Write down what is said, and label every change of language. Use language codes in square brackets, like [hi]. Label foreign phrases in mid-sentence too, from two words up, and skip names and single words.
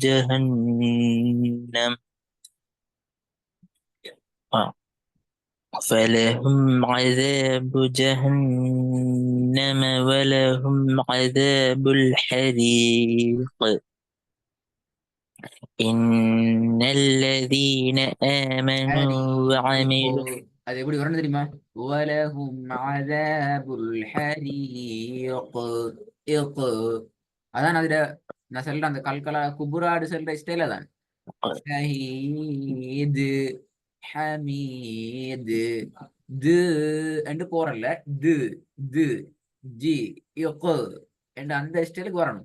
[ar] جهنم ولهم عذاب الحريق. إن الذين آمنوا وعملوا [ta] அது எப்படி வரணும் தெரியுமா? [ar] ولهم عذاب الحريق. [ta] அதான் அதுல நான் சொல்ற அந்த கல்கலா குபுராடு சொல்ற ஸ்டைல தான். ஷஹீது ஹமீது து என்று போறல, து து ஜி இக்கு என்று அந்த ஸ்டைலுக்கு வரணும்.